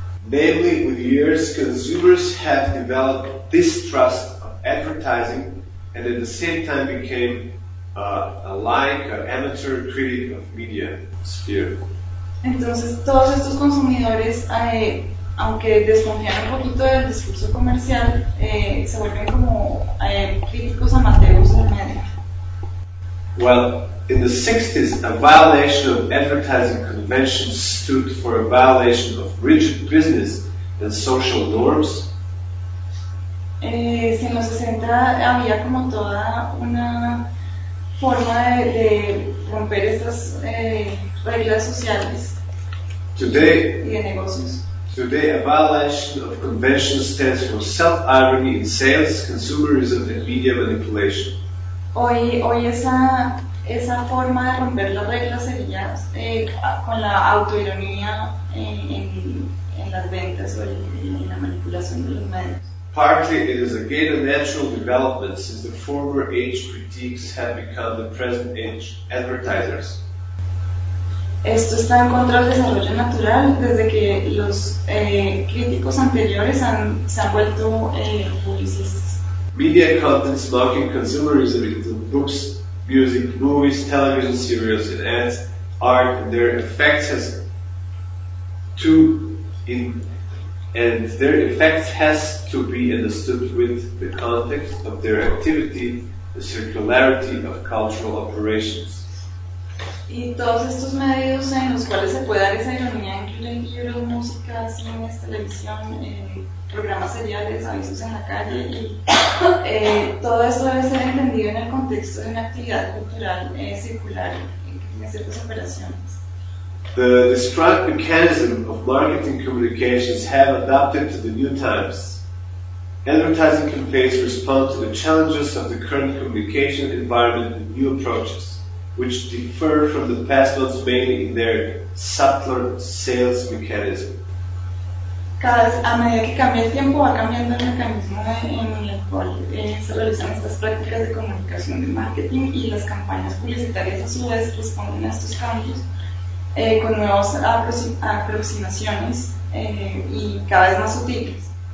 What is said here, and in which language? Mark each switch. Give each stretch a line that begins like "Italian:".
English: Namely, with years, consumers have developed distrust of advertising, and at the same time became an amateur critic of media sphere.
Spanish: Entonces todos estos consumidores, aunque desconfían un poquito del discurso comercial, se vuelven como críticos amateurs del medio.
English: Well, in the 60s, a violation of advertising conventions stood for a violation of rigid business and social norms.
Spanish: Si en los 60 había como toda una forma de romper estas reglas sociales.
English: Today,
Spanish: y de negocios.
English: Today, a violation of conventions stands for self-irony in sales, consumerism, and media manipulation.
Spanish: Hoy esa forma de romper las reglas sería con la autoironía en las ventas o en la manipulación de los medios.
English: Partly, it is again a natural development since the former age critiques have become the present age advertisers.
Spanish: Esto está en contra del desarrollo natural desde que los críticos anteriores se han vuelto publicistas.
English: Media contents locking consumerism into books, music, movies, television series, and ads, art, and their effects has to be understood with the context of their activity, the circularity of cultural operations.
Spanish: Y todos estos medios en los cuales se puede dar esa ironía incluyen libros, música, cine, televisión, programas seriales, avisos en la calle, y todo esto debe ser entendido en el contexto de una actividad cultural circular en ciertas operaciones.
English: The described mechanism of marketing communications have adapted to the new times. Advertising campaigns respond to the challenges of the current communication environment with new approaches, which differ from the past ones mainly in their subtler sales mechanism.
Spanish: A medida que cambia el tiempo, va cambiando el mecanismo en el cual se realizan estas prácticas de comunicación de marketing y las campañas publicitarias a su vez responden a estos cambios con nuevas aproximaciones y cada vez más sutiles.